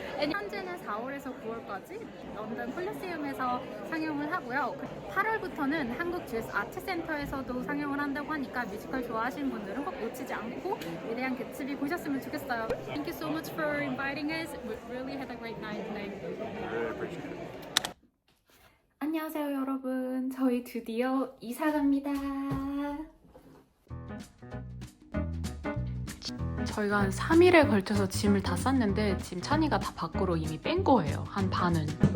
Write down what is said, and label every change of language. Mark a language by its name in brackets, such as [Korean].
[Korean] And 현재는 4월에서 9월까지 런던 콜리세움에서 상영을 하고요. 8월부터는 한국 GS 아트센터에서도 상영을 한다고 하니까 뮤지컬 좋아하시는 분들은 꼭 놓치지 않고 위대한 개츠비 보셨으면 좋겠어요. [English] Thank you so much for inviting us. We really had a great night tonight. [Korean] 안녕하세요 여러분. 저희 드디어 이사 갑니다. 저희가 한 3일에 걸쳐서 짐을 다 쌌는데 지금 찬이가 다 밖으로 이미 뺀 거예요. 한 반은.